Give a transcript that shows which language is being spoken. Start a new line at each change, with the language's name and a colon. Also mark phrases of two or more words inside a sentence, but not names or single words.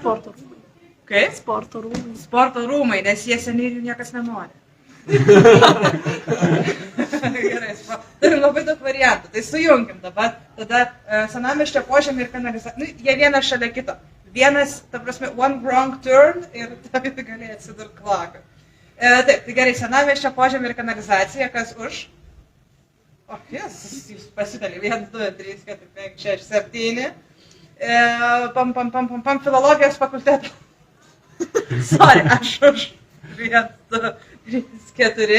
Lithuanian: Sporto rūmai. Kaip? Sporto rūmai. Sporto rūmai, nes jie seniai jų niekas nenori. Gerai, turim labai daug variantų, tai sujunkim dabar. Tada senamiesčio požemį ir kanalizaciją. Jie vienas šalia kito. Vienas, ta prasme,
English: one wrong turn
Lithuanian: ir tai gali atsidurti klaką. Taip, tai gerai, senamiesčio požemį ir kanalizacija, kas už? O, jūs pasidalį. 1, 2, 3, 4, 5, 6, 7. Filologijos fakultetą. Sorry, aš už 1, 2, 3, 4.